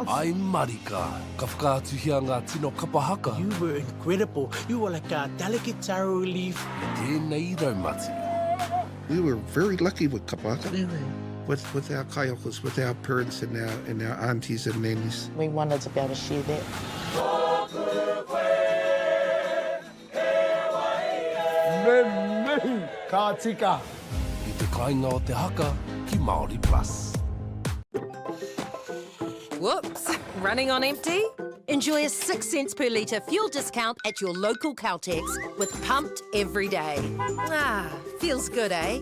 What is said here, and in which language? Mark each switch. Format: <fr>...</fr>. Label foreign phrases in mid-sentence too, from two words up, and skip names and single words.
<mi>Ai marika, ka whakaatuhia ngā tino kapahaka.</mi> <en>You were incredible. You were like a delicate taro leaf.</en> <mi>Tēnei raumati.</mi> <en>We were very lucky with kapahaka. With our kaiokos, with our parents and our aunties and nannies. We wanted to be able to share that.</en> <mi>Me, ka tika. I te kainga o te haka, ki Māori Plus.</mi> <en>Whoops, running on empty? Enjoy a 6 cents per litre fuel discount at your local Caltex with Pumped every day. Ah, feels good, eh?</en>